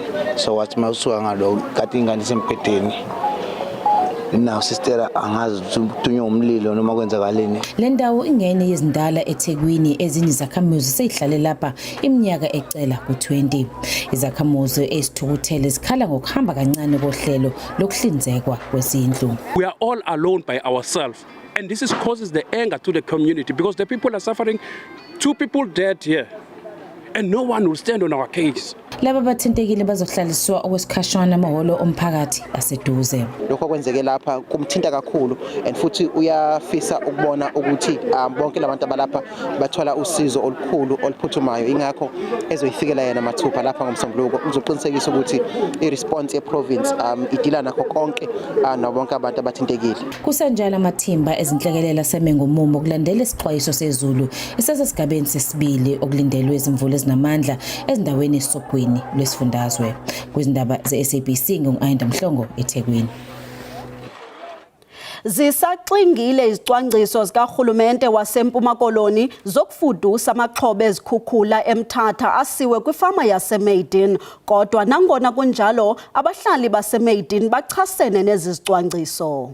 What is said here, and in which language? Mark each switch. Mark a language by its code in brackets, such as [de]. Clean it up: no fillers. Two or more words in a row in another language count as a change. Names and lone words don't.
[zu] So wathi mawusuka ngalo kati ingane sempedeni nawo sister angazi uthunywa umlilo noma kwenzakaleni. Le ndawo ingene yezindala eThekwini ezinye izakhamuzi seyihlale lapha iminyaka ecela ku20. Izakhamuzi esithukuthele zikhala ngokuhamba kancane kohlelo lokuhlinzekwa kwezindlu. [en] We are all alone by ourselves, and this causes the anger to the community because the people are suffering. 2 people dead here. and no one will stand on our case. [zu] Laba bathintekile bazohlaliswa okwesikhashana amahholo omphakathi aseduze. Lokho kwenzeke lapha kumthinta kakhulu and futhi uyafisa ukubona ukuthi bonke labantu abalapha bathola usizo olukhulu oluphuthumayo, ingakho ezoyifikela yena mathupha lapha ngomsombuluko uzoqinisekisa ukuthi i-response ye-province idila nakho konke nabonke abantu abathintekile. Kusenjalo amathimba ezinhlekelela seme ngomumo kulandela isixwayiso sezulu esesigabeni sesibili okulindelwe izimvula ezinamandla ezindaweni esogwini lwesifundazwe. Kwizindaba ze-SABC ngu-Ayinda Mhlongo eThekwini. [xh] Zisaxingile izicwangciso zikahulumente waseMpuma Koloni zokufudusa amaxhobe ezikhukhula eMthatha asiwe kwifama yaseMaydin, kodwa nangona kunjalo abahlali baseMaydin bachasene nezi zicwangciso.